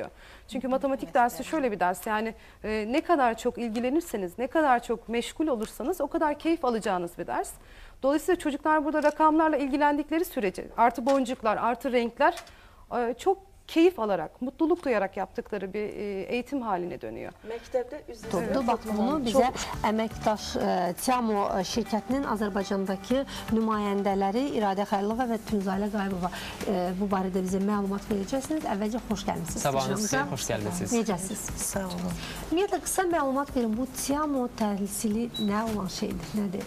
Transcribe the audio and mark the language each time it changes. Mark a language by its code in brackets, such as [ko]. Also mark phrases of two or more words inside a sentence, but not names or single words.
[tr] Çünkü matematik dersi şöyle bir ders. Yani ne kadar çok ilgilenirseniz, ne kadar çok meşgul olursanız o kadar keyif alacağınız bir ders. Dolayısıyla çocuklar burada rakamlarla ilgilendikleri sürece artı boncuklar, artı renkler çok keyif alarak, mutluluk duyarak yaptıkları bir eğitim haline dönüyor. [az] Məktəbdə üzrə bax bunu bizə əməkdaş Tiamo şirkətinin Azərbaycandakı nümayəndələri İradə Xəlilova və Tünzalə Qayıbova bu barədə bizə məlumat verəcəksiniz. Əvvəlcə xoş gəlmisiniz. Sabahınız xeyir, xoş gəlmisiniz. Necəsiz? Sağ olun. Ümumiyyətlə qısa məlumat verin. Bu Tiamo təhsili nə olan şeydir, nədir?